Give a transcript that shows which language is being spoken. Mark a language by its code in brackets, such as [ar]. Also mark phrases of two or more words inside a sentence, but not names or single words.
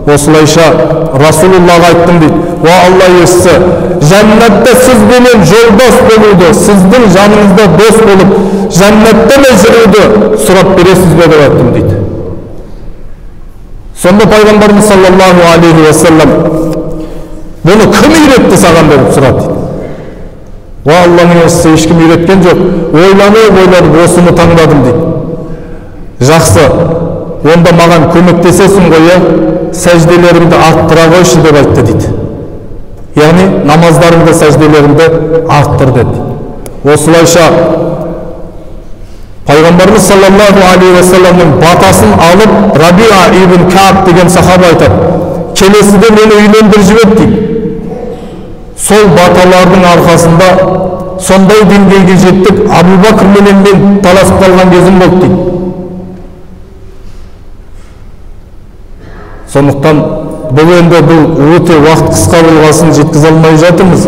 [kk] Осылайша Расулуллах айттым дейді. Ва Алла елшісі, жәннатта сіз бенен жолдас болуды, сіздің жаныңызда дос болып, жәннатта жүруді сұрап бересіз бе деп айттым дейді. Сонда пайғамбарымыз [ar] صلى الله عليه وسلم [kk] бұны кім үйретті саған деп сұрады дейді. Ва Алланың елшісі, ешкім үйреткен жоқ, ойланып осыны таңдадым дейді. Жақсы, онда маған көмектесесің ғой, сәжделерімді арттыра қойшы деп айтты дейді. Яғни намаздарымды, сәжделерімді арттыр деді. Осылайша пайғамбарымыз [ar] صلى الله عليه وسلم [kk] батасын алып, Рабиа ибн Кааб деген сахаба айтады, келесіде мені үйлендіріп жіберді дейді. Сол баталардың арқасында сондай деңгейге жеттік, Абу Бакр менен мен таласып қалған кезім болды дейді. Сондықтан бұл өте уақыт қысқа болғасын жеткізе алмай жатырмыз.